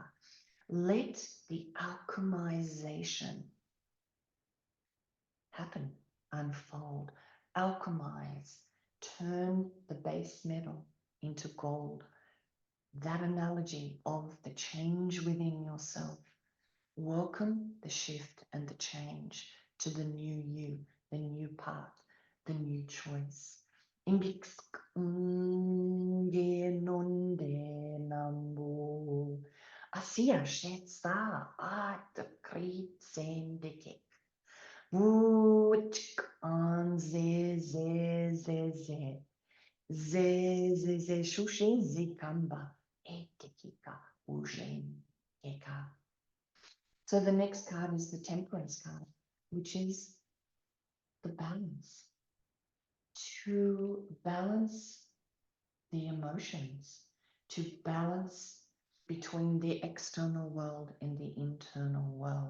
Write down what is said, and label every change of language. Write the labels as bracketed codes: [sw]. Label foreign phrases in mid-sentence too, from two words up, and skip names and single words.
[en] Let the alchemization happen, unfold, alchemize, turn the base metal into gold. That analogy of the change within yourself. Welcome the shift and the change to the new you, the new path, the new choice. Imbiksk nonde nambu. Asia shetsa at krit sendike. Wutk on ze ze ze ze. Ze ze ze shushe zikamba. Etikika ujen eka. So the next card is the Temperance card, which is the balance. To balance the emotions, to balance between the external world and the internal world.